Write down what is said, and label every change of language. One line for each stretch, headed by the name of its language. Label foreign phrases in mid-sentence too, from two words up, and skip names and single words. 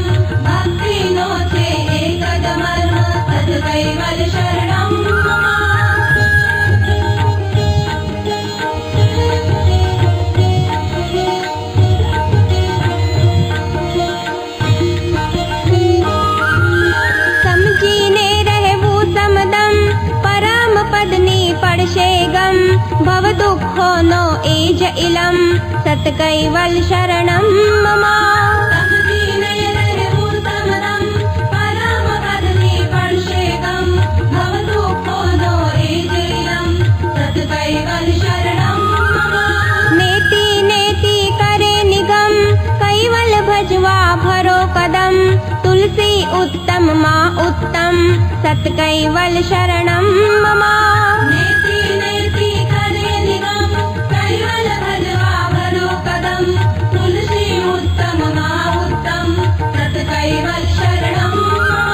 Gujarati: ભક્તિનો છે એક જ મર્મ સત કૈવલ
Sanskrit: शरणं मम।
Gujarati: समझीने રહેવું સમદમ પરમ પદની પડશે ગમ। ભવ દુઃખોનો એ જ ઇલમ સત કૈવલ
Sanskrit: શરણં મમ।
Gujarati: સમજીને રહેવું સમદમ પરમ પદની પડશે ગમ। ભવ દુઃખોનો એ જ ઇલમ સત કૈવલ
Sanskrit: શરણં મમ। નેતિ નેતિ
Gujarati: કરે નિગમ કૈવલ ભજવા ભરો કદમ। તુલસી ઉત્તમ માં ઉત્તમ સત કૈવલ
Sanskrit: शरणं मम। नेति नेति
Gujarati: કરે નિગમ કૈવલ ભજવા ભરો કદમ। તુલસી ઉત્તમ માં ઉત્તમ સત કૈવલ
Sanskrit: शरणं मम।